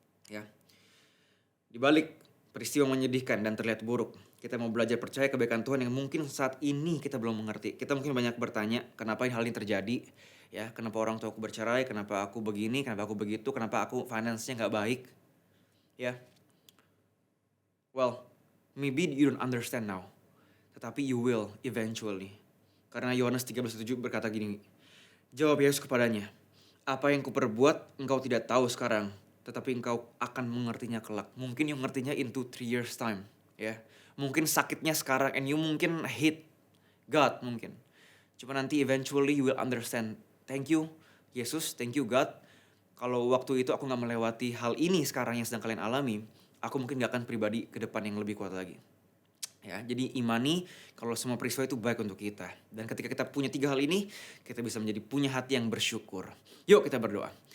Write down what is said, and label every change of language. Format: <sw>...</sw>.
<id>Ya, di balik peristiwa menyedihkan dan terlihat buruk, kita mau belajar percaya kebaikan Tuhan yang mungkin saat ini kita belum mengerti. Kita mungkin banyak bertanya, kenapa hal ini terjadi? Ya, kenapa orang tua aku bercerai? Kenapa aku begini? Kenapa aku begitu? Kenapa aku finance-nya nggak baik?</id> <en>Ya, well, maybe you don't understand now, tetapi you will eventually.</en> <id>Karena Yohanes 13:7 berkata gini, jawab Yesus kepadanya, apa yang kuperbuat engkau tidak tahu sekarang, tetapi engkau akan mengertinya kelak. Mungkin you ngertinya</id> <en>into 3 years time.</en> <id>Ya, mungkin sakitnya sekarang</id> <en>and you</en> <id>mungkin</id> <en>hate God</en> <id>mungkin. Cuma nanti</id> <en>eventually you will understand. Thank you Yesus, thank you God.</en> <id>Kalau waktu itu aku gak melewati hal ini sekarang yang sedang kalian alami, aku mungkin gak akan pribadi ke depan yang lebih kuat lagi. Ya, jadi imani kalau semua peristiwa itu baik untuk kita. Dan ketika kita punya 3 hal ini, kita bisa menjadi punya hati yang bersyukur. Yuk kita berdoa.</id>